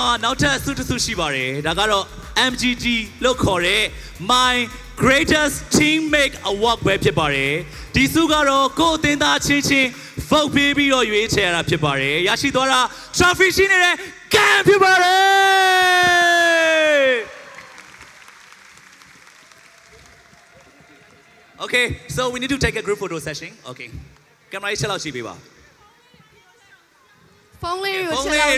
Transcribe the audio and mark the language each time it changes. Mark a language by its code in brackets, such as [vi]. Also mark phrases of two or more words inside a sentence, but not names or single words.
[my] နောက်ထပ်ဆုတစ်ဆုရှိပါတယ်ဒါကတော့ MGG လို့ခေါ်တဲ့ My Greatest Teammate Award ပဲဖြစ်ပါတယ်ဒီဆုကတော့ကိုယ်အသင်းသားချင်းချင်း vote ပေးပြီးတော့ရွေးချယ်ရတာဖြစ်ပါတယ်ရရှိသွားတာ trophy ရှိနေတဲ့ game ဖြစ်ပါတယ် [en] Okay, so we need to take a group photo session. [my] Okay. Camera ချက်လောက်ရှိပေးပါ ဖုန်းလေးကိုချက်လောက်